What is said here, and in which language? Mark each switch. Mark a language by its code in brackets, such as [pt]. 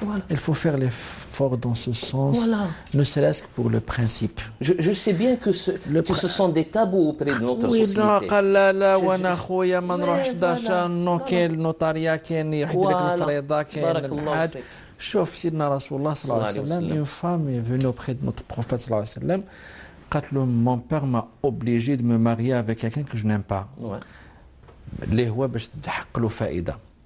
[fr] Il faut faire l'effort dans ce sens, voilà. Ne serait-ce que pour le principe. Je sais bien que ce sont des tabous auprès de notre société. Oui, [ar] قال لا وانا خويا ما نروحش داشا كاين النوتاريا كاين يحد لك الفريضه كاين الحاج. شوف سيدنا رسول الله صلى الله عليه وسلم [fr] une femme est venue auprès de notre prophète [ar] صلى الله عليه وسلم قالت له [fr] mon père m'a obligé de me marier avec quelqu'un que je n'aime pas. [ar] اللي هو باش تحقق له فائده.